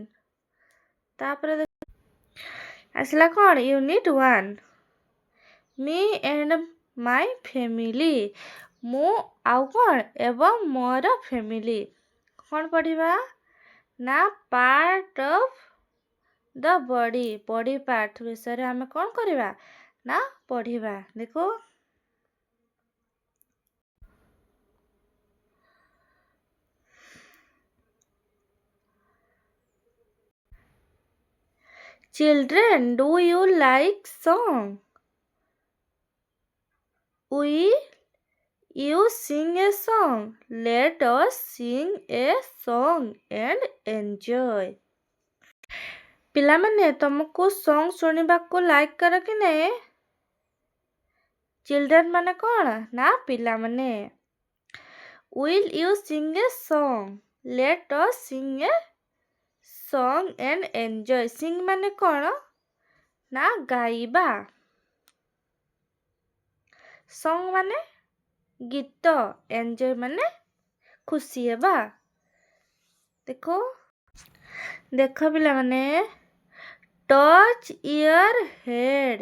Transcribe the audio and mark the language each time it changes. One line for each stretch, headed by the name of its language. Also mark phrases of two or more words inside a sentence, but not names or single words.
Odia: ତାପରେ ଆସିଲା କ'ଣ ୟୁନିଟ୍ 1
English: me and my family.
Odia: ମୁଁ ଆଉ କ'ଣ ଏବଂ ମୋର ଫ୍ୟାମିଲି। କ'ଣ ପଢ଼ିବା ନା
English: part of the body. body part
Odia: ବିଷୟରେ ଆମେ କ'ଣ କରିବା ନା ପଢ଼ିବା।
English: ଦେଖୁ Children, do you like song? Will you sing a song? Let us sing a song and enjoy.
Odia: ପିଲାମାନେ ତମକୁ ସଙ୍ଗ ଶୁଣିବାକୁ ଲାଇକ୍ କର କି ନାହିଁ? ଚିଲଡ୍ରେନ୍ ମାନେ କ'ଣ ନା ପିଲାମାନେ।
English: Will you sing a song? Let us sing a song and enjoy.
Odia: Sing ମାନେ କ'ଣ ନା ଗାଇବା। ସଙ୍ଗ ମାନେ ଗୀତ, ଏନ୍ଜୟ ମାନେ ଖୁସି ହେବା। ଦେଖ ପିଲାମାନେ
English: touch your head.